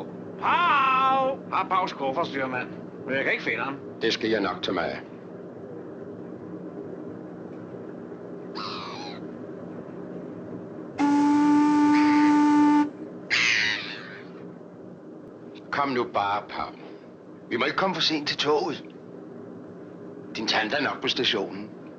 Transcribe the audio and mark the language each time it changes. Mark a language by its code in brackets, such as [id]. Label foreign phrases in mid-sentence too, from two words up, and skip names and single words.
[da] Pau! Har Paus kuffer, styrmand. Men jeg kan ikke finde ham. Det skal jeg nok tage mig af. Kom nu bare, Pau. Vi må ikke komme for sent til toget. Din tante er nok på stationen.